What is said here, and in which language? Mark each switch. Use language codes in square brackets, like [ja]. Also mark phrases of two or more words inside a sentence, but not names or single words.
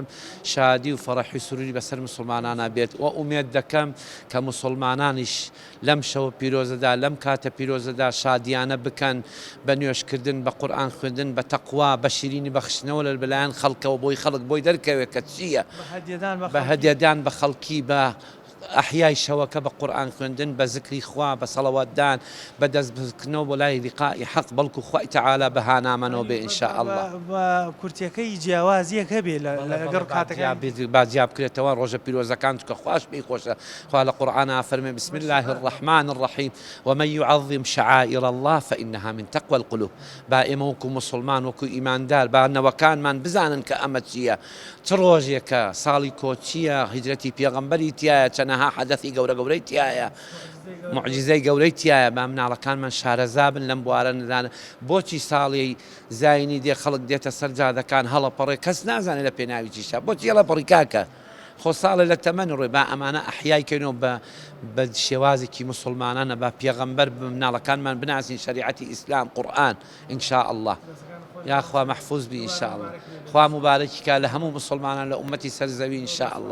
[ckb] شادی و فەڕەحی سروری بەسەر مسلمانانە بێت و ئومێد دەکەم کە مسلمانانیش لەم شەو پیرۆزەدا لەم کاتە پیرۆزەدا شادیانە بکەن بە نوێشکردن بە قورئان خوێندن بە تەقوا بە شیرینی بەخشنەوە لە بەلایەن خەڵکەوە بۆی خەڵک بۆی دەرکەوێت کە چییە بە هەدیەدان بە خەڵکی بە ئەحیای شەوەکە بە قورئان خوێندن بە زکری خوا بە سەڵەواتدان بە دەست بکردنەوە بۆ لای لیقائی حەق بەڵکو خوای تەعالی بەهانامەنەوە بێ ئینشاءالله بە کورتیەکەی جیاوازیەک هەبێ لەگەڕ کاتەکە بازیاب بکرێتەوە ڕۆژە پیرۆزەکان چکە خوش پێی خۆشە خوا لە قورئانە فەرمێ [ar] بسم الله الرحمن الرحیم ومن يعظم شعائر الله فإنها من تقوى القلوب [ckb] با ئێمە وەکو مسلمان وەکو ئیماندار با نەوەکانمان بزانن کە ئەمە چییە چ ڕۆژێکە ساڵی کۆچیە هیجرەتی پێغەمبەری تایە چەنەها حەدەثی گەورەی تایە معجزەی گەورەی تایە با مناڵەکانمان شارەزابن لەم بوارە نەدانە بۆچی ساڵی زاینی دێ خەڵک دێتە سەر جادەکان هەڵەپەڕێ کەس نازانێت لە پێناوی چیشە بۆچی هەڵەپەڕی کاکە خۆ ساڵی لە تەمەن ڕێ با ئەمانە ئەحیایکەنەوە بە شێوازێکی مسلمانانە با پێغەمبەر مناڵەکانمان بناسین شریعەتی ئیسلام قورئان ئینشاءالله یا خوا محفوظ بی ئینشاءالله خوا مبارەکی کا لە هەموو مسلمانان لە ئومەتی سەرزەوی ئینشاءالله